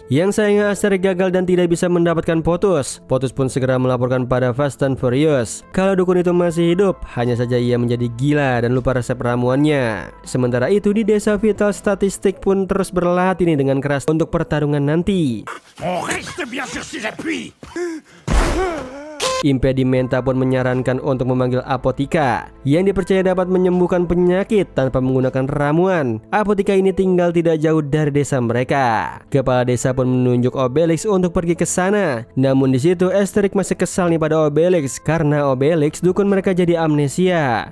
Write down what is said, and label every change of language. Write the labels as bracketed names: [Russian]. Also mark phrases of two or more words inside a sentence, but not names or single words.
[Indonesian] Yang sayangnya Asterix gagal dan tidak bisa mendapatkan Potus. Potus pun segera melaporkan pada Fast and Furious kalau dukun itu masih hidup, hanya saja ia menjadi gila dan lupa resep ramuannya. Sementara itu di desa Vital Statistik pun terus berlatih nih dengan keras untuk pertarungan nanti. [French] On reste bien sur ses appuis. [Indonesian] Impedimenta pun menyarankan untuk memanggil Apotika yang dipercaya dapat menyembuhkan penyakit tanpa menggunakan ramuan. Apotika ini tinggal tidak jauh dari desa mereka. Kepala desa pun menunjuk Obelix untuk pergi ke sana. Namun di situ Asterix masih kesal nih pada Obelix karena Obelix dukun mereka jadi amnesia.